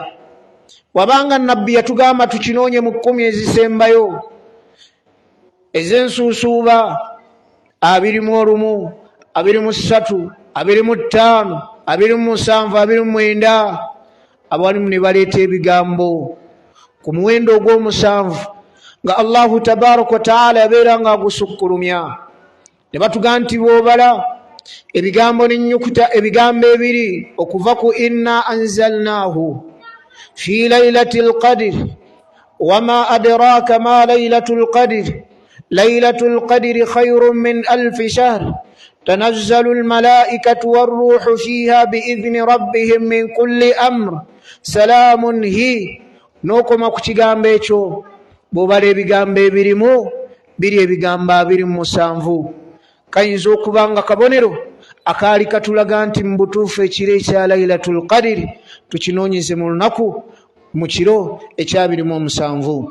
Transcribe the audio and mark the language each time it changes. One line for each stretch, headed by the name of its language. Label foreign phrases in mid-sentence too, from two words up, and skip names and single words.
Ganda: Wabanga nabbi yatugamba tukinoonye mu 10 ezisembayo ez'ensuusuuba 21, 23, 25, 27, 29, abalimu ne baleeta ebigambo ku muwendo ogw'7 nga
Arabic: الله تبارك وتعالى
Ganda: yabeeranga agusukkulumya. Ne batugamba nti bw'obala ebigambo n'ennyukuta ebigambo ebiri okuva ku inna
Arabic: أنزلناه في ليلة القدر وما أدراك ما ليلة القدر ليلة القدر خير من ألف شهر تنزل الملائكة والروح فيها بإذن ربهم من كل أمر سلام هي
Ganda: n'okoma ku kigambo ekyo bw'obala ebigambo ebirimu biri ebigambo 27. Kayinza okuba nga kabonero akaali katulaga nti mu butuufu ekiro ekya
Arabic: ليلة القدر
Ganda: tukinoonyeze mu lunaku mu kiro ekya 27.